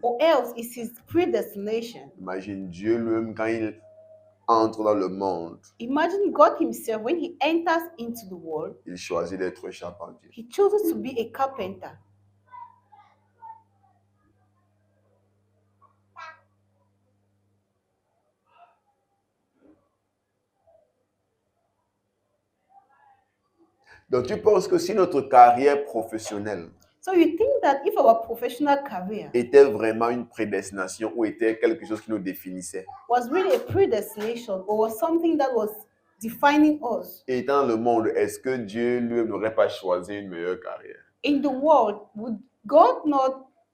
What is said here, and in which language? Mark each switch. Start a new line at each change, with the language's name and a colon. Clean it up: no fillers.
English: or else it's his predestination.
French: Imagine Dieu lui-même quand il entre dans le monde,
English: Imagine God himself, when he enters into the world,
French: il choisit d'être charpentier.
English: he chooses to be a carpenter.
French: Donc tu penses que si notre carrière professionnelle
English: So you think that if our professional career
French: était vraiment une prédestination ou était quelque chose qui nous définissait,
English: was really a predestination or was something that was defining us
French: et étant dans le monde, est-ce que Dieu lui n'aurait pas choisi une meilleure carrière?
English: in the world, would God not,